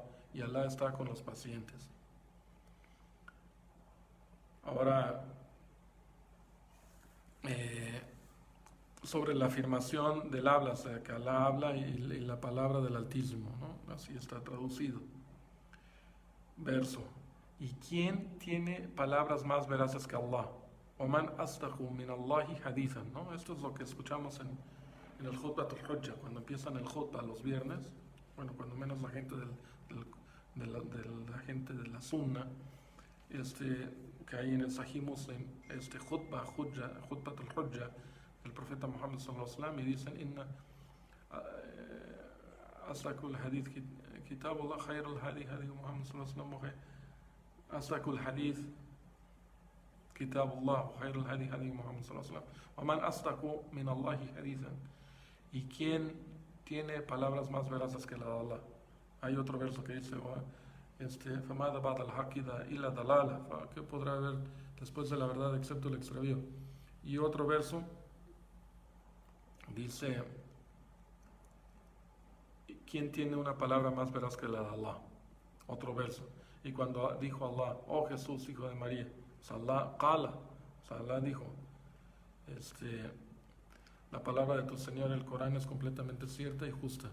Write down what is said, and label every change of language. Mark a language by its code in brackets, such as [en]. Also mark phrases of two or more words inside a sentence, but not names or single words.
[es] Y Allah está con los pacientes. Ahora, sobre la afirmación del habla, o sea, que Allah habla y la palabra del Altísimo, ¿no? Así está traducido. Verso, ¿y quién tiene palabras más veraces que Allah? [ar] ومن أصدق من الله حديثا, [es] ¿no? Esto es lo que escuchamos en el Khutbat al-Hujja, cuando empiezan el Khutbah los viernes, bueno, cuando menos la gente la gente de la Sunna, que hay en el Sahih Muslim, Khutbat al-Hujja, el profeta Muhammad [ar] صلى الله عليه وسلم, [es] y dicen, [ar] إن أصدق الحديث كتاب الله خير الحديث محمد صلى الله عليه وسلم، أصدق الحديث كتاب الله وخير الهدي هدي محمد صلى الله عليه وسلم ومن أصدق من الله حديثا. [es] ¿Y quién tiene palabras más veraces que la de Allah? Hay otro verso que dice [ar] فماذا بعد الحق إلا ضلالة, [es] ¿qué podrá haber después de la verdad excepto el extravío? Y otro verso dice, ¿quién tiene una palabra más veraz que la de Allah? Otro verso, y cuando dijo Allah, oh Jesús, hijo de María, Allah qala, Allah dijo, la palabra de tu Señor, el Corán, es completamente cierta y justa.